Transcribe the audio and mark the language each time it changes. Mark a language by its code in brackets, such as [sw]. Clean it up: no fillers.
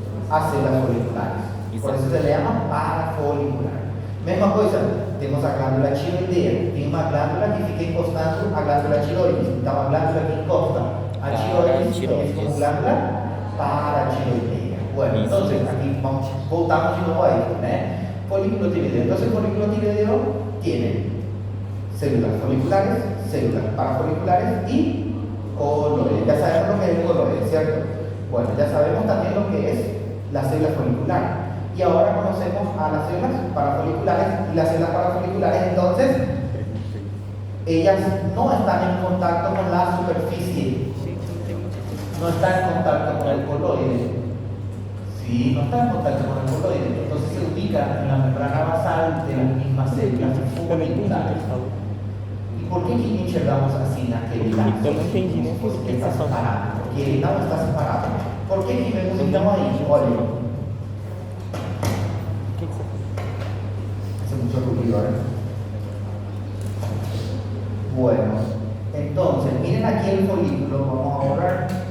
[es] a células foliculares. Por eso se le llama parafolicular. [pt] Mesma coisa, temos a glândula tiroideia. Tem uma glândula que fica encostando a glândula tiroides. Então, a glândula que encosta a tiroides é como glândula paratiroideia. [es] Bueno, entonces, aquí [pt] voltamos [es] de nuevo a esto, ¿no? Folículo tiroideo. Entonces, el folículo tiroideo tiene células foliculares, células parafoliculares y coloides. Ya sabemos lo que es el coloide, ¿cierto? Bueno, ya sabemos también lo que es la célula folicular. Y ahora conocemos a las células parafoliculares y las células parafoliculares, entonces, ellas no están en contacto con la superficie, no están en contacto con el coloide. Sí, no están en contacto con el coloide, entonces se ubican en la membrana basal de las mismas células foliculares. ¿Y por qué aquí [pt] enxergamos [es] así [pt] na aquele lado? Porque está separado, porque ele não está separado. [es] ¿Por qué aquí vemos [pt] então aí? Olha, [es] hace mucho ruido, ¿eh? Bueno, entonces, miren aquí el folículo, vamos a borrar.